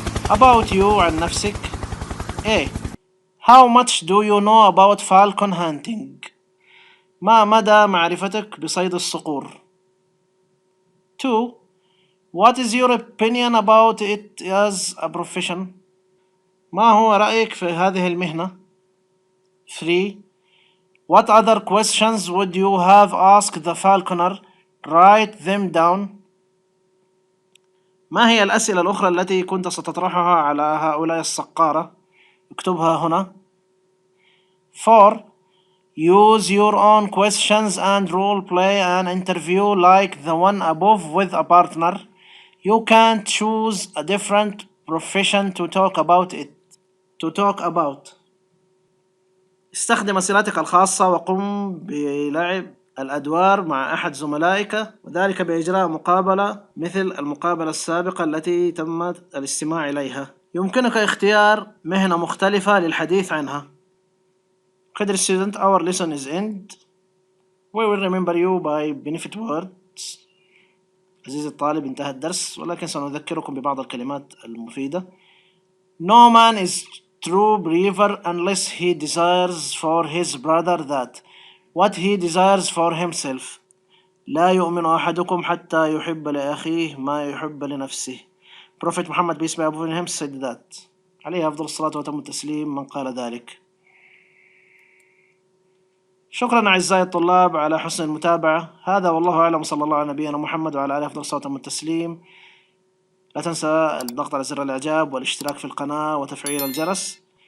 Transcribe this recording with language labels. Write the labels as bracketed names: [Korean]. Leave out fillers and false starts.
[English] about you [Arabic] عن نفسك. [English] A. How much do you know about falcon hunting [Arabic] ما مدى معرفتك بصيد الصقور. [English] 2. What is your opinion about it as a profession [Arabic] ما هو رأيك في هذه المهنة. [English] 3. What other questions would you have asked the falconer? Write them down [Arabic] ما هي الأسئلة الأخرى التي كنت ستطرحها على هؤلاء الصقارة؟ اكتبها هنا. 4. [English] Use your own questions and role play an interview like the one above with a partner. You can choose a different profession to talk about it. To talk about. [Arabic] استخدم أسئلتك الخاصة وقم بلعب الأدوار مع أحد زملائك وذلك بإجراء مقابلة مثل المقابلة السابقة التي تم الاستماع إليها. يمكنك اختيار مهنة مختلفة للحديث عنها. [English] Dear student, our lesson is end. We will remember you by benefit words. [Arabic] عزيزي الطالب انتهى الدرس ولكن سنذكركم ببعض الكلمات المفيدة. [English] No man is true believer unless he desires for his brother that what he desires for himself. [Arabic] لا يؤمن أحدكم حتى يحب لأخيه ما يحب لنفسه. [English] Prophet Muhammad peace be upon him said that. [Arabic] عليه أفضل الصلاة وأتم التسليم من قال ذلك. شكرا أعزائي الطلاب على حسن المتابعة. هذا والله أعلم صلى الله على نبينا محمد وعلى آله أفضل الصلاة وأتم التسليم. لا تنسى الضغط على زر الإعجاب والاشتراك في القناة وتفعيل الجرس.